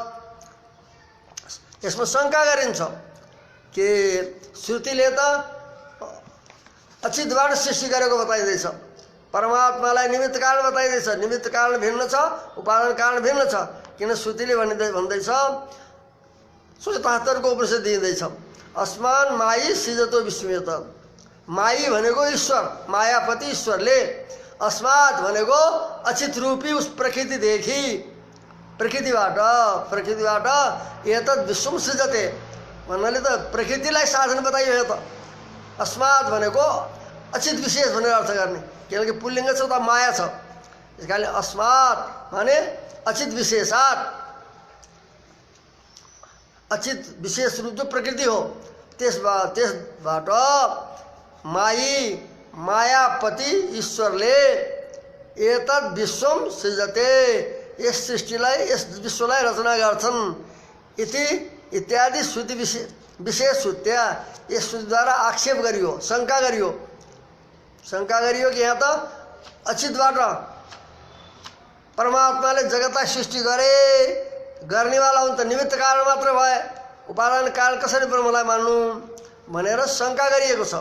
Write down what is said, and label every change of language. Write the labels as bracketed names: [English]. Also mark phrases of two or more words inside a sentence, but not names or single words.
[Nepali] यसमा शङ्का गरिन्छ कि श्रुतिले त अचितबाट सृष्टि गरेको बताइँदैछ, परमात्मालाई निमित्त कारण बताइँदैछ, निमित्त कारण भिन्न छ, उपादान कारण भिन्न छ। किन श्रुतिले भन्दैछ 77 को उपनिषद दिँदैछ [Sanskrit] अस्मान मायी सृजतो विश्वमेतात्। [Nepali] मायी भनेको ईश्वर, मायापति ईश्वरले, अस्मात् भनेको अचित रूपी उस प्रकृतिदेखि, प्रकृतिबाट [Sanskrit] एतद् विश्वम सृजते [Nepali] भन्नाले त प्रकृतिलाई साधन बताइयो। यो त अस्मात् भनेको अचित विशेष भनेर अर्थ गर्ने, किनकि पुल्लिङ्ग छ त माया छ, त्यस कारणले अस्मात् भने [Sanskrit] अचित विशेषात्, [Nepali] अचित विशेष रूप जो प्रकृति हो त्यसबाट मायी मायापति ईश्वरले [Sanskrit] एतद् विश्वम सृजते [Nepali] यस सृष्टिलाई यस विश्वलाई रचना गर्छन् इति इत्यादि श्रुति विशेष श्रुत्या यस श्रुतिद्वारा आक्षेप गरियो, शङ्का गरियो कि यहाँ त अचितबाट परमात्माले जगतलाई सृष्टि गर्नेवाला हुन् त निमित्त कारण मात्र भए, उपादान कारण कसरी ब्रह्मलाई मान्नु भनेर शङ्का गरिएको छ।